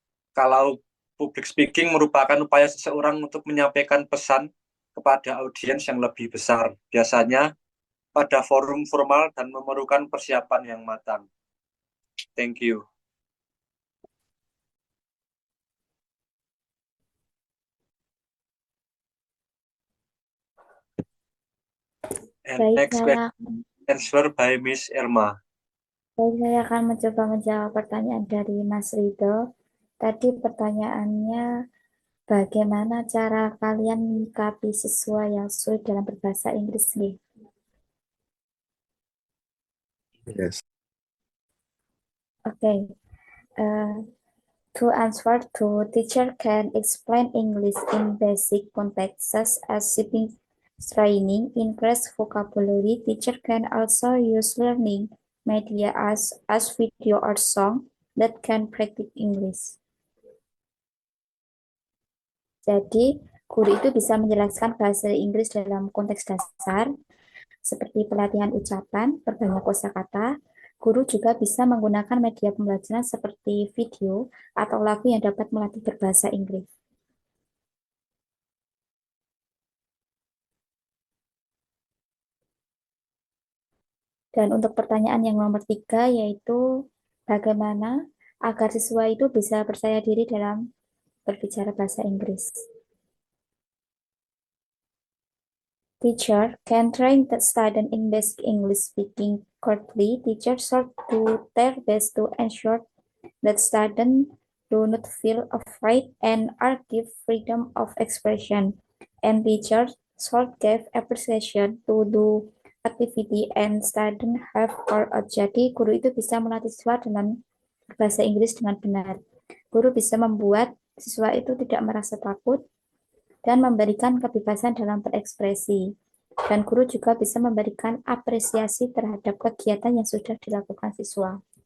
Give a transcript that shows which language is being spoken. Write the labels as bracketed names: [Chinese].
[Indonesian] Kalau public speaking merupakan upaya seseorang untuk menyampaikan pesan kepada audiens yang lebih besar, biasanya pada forum formal dan memerlukan persiapan yang matang. [English] Thank you. And [Indonesian] Baik, [English] next question answer by Miss Irma. [Indonesian] saya akan mencoba menjawab pertanyaan dari Mas Rido. Tadi pertanyaannya, bagaimana cara kalian menyikapi siswa yang sulit dalam berbahasa Inggris nih? [English] Yes. Okay. To answer to, teacher can explain English in basic contexts such as speaking training, increase vocabulary. Teacher can also use learning media as video or song that can practice English. [Indonesian] Jadi, guru itu bisa menjelaskan bahasa Inggris dalam konteks dasar, seperti pelatihan ucapan, perbanyak kosakata. Guru juga bisa menggunakan media pembelajaran seperti video atau lagu yang dapat melatih berbahasa Inggris. Dan untuk pertanyaan yang nomor 3, yaitu bagaimana agar siswa itu bisa percaya diri dalam berbicara bahasa Inggris. [English] Teacher can train the student in basic English speaking correctly. Teachers should do their best to ensure that students do not feel afraid and are given freedom of expression. And teachers should give appreciation to do activity and students have or out. [Indonesian] Jadi guru itu bisa melatih siswa dengan bahasa Inggris dengan benar. Guru bisa membuat siswa itu tidak merasa takut dan memberikan kebebasan dalam berekspresi. Dan guru juga bisa memberikan apresiasi terhadap kegiatan yang sudah dilakukan siswa.